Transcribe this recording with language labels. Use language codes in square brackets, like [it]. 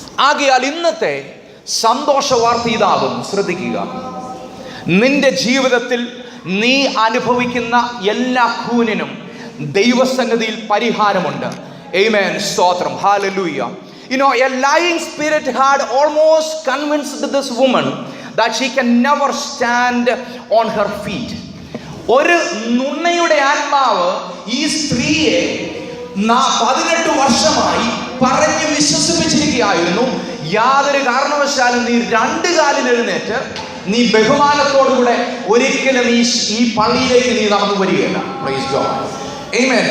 [ml] ആകയാൽ ഇന്നത്തെ സന്തോഷ വാർത്ത ഇതാകുന്നു. ശ്രദ്ധിക്കുക, നിന്റെ ജീവിതത്തിൽ നീ അനുഭവിക്കുന്ന എല്ലാ കൂനിനും ദൈവസന്നിധിയിൽ പരിഹാരമുണ്ട്. ആമേൻ, സ്തോത്രം, hallelujah. [en] You know, a lying spirit had almost convinced this woman that she can never stand on her feet. [ml] ഒരു നുണയുടെ ആത്മാവ് ഈ സ്ത്രീയെ 18 വർഷമായി പറഞ്ഞ് വിശ്വസിപ്പിച്ചിരിക്കുകയായിരുന്നു. യാതൊരു കാരണവശാലും നീ 2 കാലിൽ എഴുന്നേറ്റ് നീ ബഹുമാനത്തോടുകൂടെ ഒരിക്കലും ഈ പള്ളിയിലേക്ക് നീ നടന്നു വരികയില്ല. [en] Praise God. [ml] ആമേൻ.